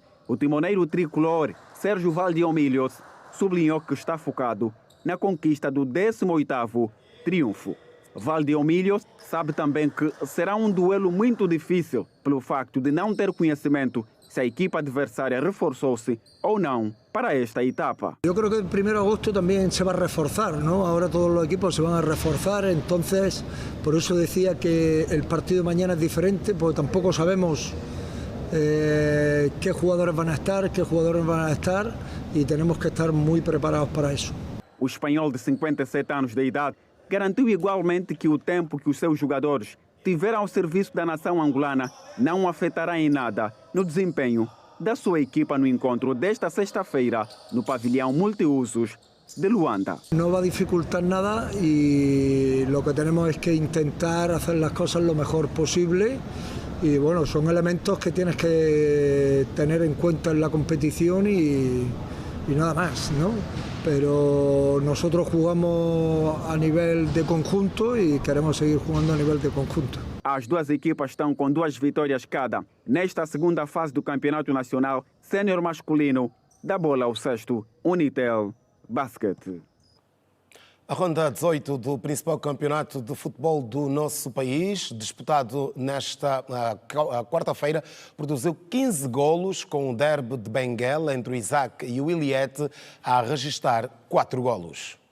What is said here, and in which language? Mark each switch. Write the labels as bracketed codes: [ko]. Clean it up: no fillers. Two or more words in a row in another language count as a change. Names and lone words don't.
[pt] O timoneiro tricolor, Sérgio Valdeomilhos, sublinhou que está focado na conquista do 18º triunfo. Valdeomilhos sabe também que será um duelo muito difícil pelo facto de não ter conhecimento se a equipa adversária reforçou-se ou não para esta etapa. [es] Yo creo que el 1 de agosto también se va a reforzar, ¿no? Ahora todos los equipos se van a reforzar, entonces por eso decía que el partido de mañana es diferente, porque tampoco sabemos qué jugadores van a estar y tenemos que estar muy preparados para eso. [pt] O espanhol de 57 anos de idade garantiu igualmente que o tempo que os seus jogadores tiveram ao serviço da nação angolana não afetará em nada no desempenho da sua equipa no encontro desta sexta-feira no pavilhão multiusos de Luanda. [es] No va a dificultar nada y lo que tenemos es que intentar hacer las cosas lo mejor posible y bueno, son elementos que tienes que tener en cuenta en la competición y nada más, ¿no? Pero nosotros jugamos a nivel de conjunto y queremos seguir jugando a nivel de conjunto. [pt] As duas equipas estão com 2 vitórias cada nesta segunda fase do Campeonato Nacional Sénior Masculino da Bola ao Cesto Unitel Basket. A ronda 18 do principal campeonato de futebol do nosso país, disputado nesta quarta-feira, produziu 15 golos, com o derby de Benguela entre o Isaac e o Iliete a registrar 4 golos.